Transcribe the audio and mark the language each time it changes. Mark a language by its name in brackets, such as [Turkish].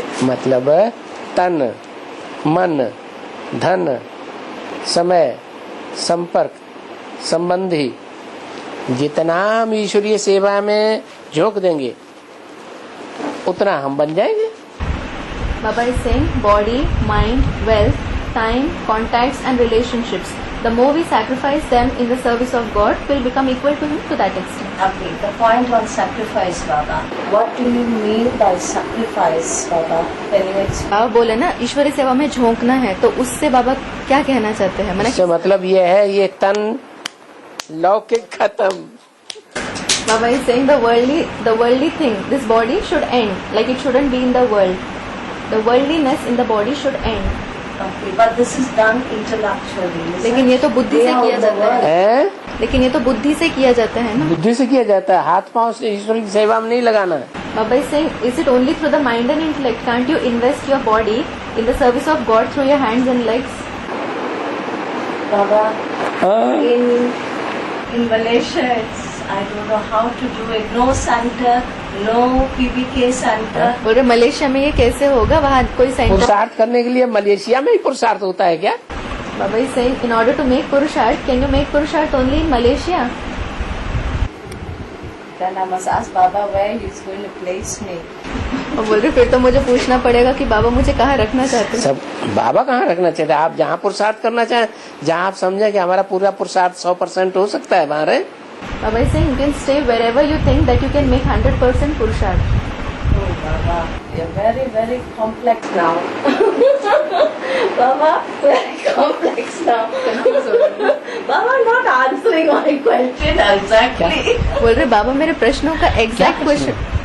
[Hindi] मतलब तन, मन, धन, समय, संपर्क, संबंधी जितना हम ईश्वरीय सेवा में झोंक देंगे उतना हम बन जाएंगे। [English] Baba is saying body, mind, wealth, time, contacts and relationships. The more we sacrifice them in the service of God, we'll become equal to Him to that extent. Okay, the point on sacrifice, Baba. What do you mean by sacrifice, Baba? Can you explain? [Hindi] बाबा बोले ना ईश्वरी सेवा में झोंकना है, तो उससे बाबा क्या कहना चाहते हैं? इससे मतलब ये है ये तन लौकिक खत्म। [English] Baba is saying the worldly thing, this body should end, like it shouldn't be in the world. The worldliness in the body should end. Okay, but this is done intellectually. [Hindi] लेकिन ये तो बुद्धि से किया जाता है। है? लेकिन ये तो बुद्धि से किया जाता है ना। बुद्धि से किया जाता है, हाथ पांव से ईश्वर की सेवा में नहीं लगाना है। [English] Baba is saying, is it only through the mind and intellect? Can't you invest your body in the service of God through your hands and legs? Baba, [Hindi] हाँ? [English] in Malaysia, I don't know how to do it. No center, no PBK center. [Hindi] बोल रहे Malaysia में ये कैसे होगा? वहाँ कोई centre. पुरुषार्थ करने के लिए मलेशिया में ही पुरुषार्थ होता है क्या? [English] Baba is saying, in order to make Purusharth, can you make Purusharth only in Malaysia? Then I must ask Baba where he's going to place me. [Hindi] और बोल रहे फिर तो मुझे पूछना पड़ेगा कि बाबा मुझे कहाँ रखना चाहते हैं। सब बाबा कहाँ रखना चाहते हैं? आप जहाँ पुरुषार्थ करना चाहें, जहाँ आप समझे कि हमारा पूरा पुरुषार्थ 100% हो सकता है वहाँ रहे। [English] Baba is saying, you can stay wherever you think that you can make 100% Purusharth. Oh, Baba, you're very, very complex now. Baba, very complex now. Baba, not answering my question exactly. [Hindi] बोल रहे बाबा मेरे प्रश्नों का exact question.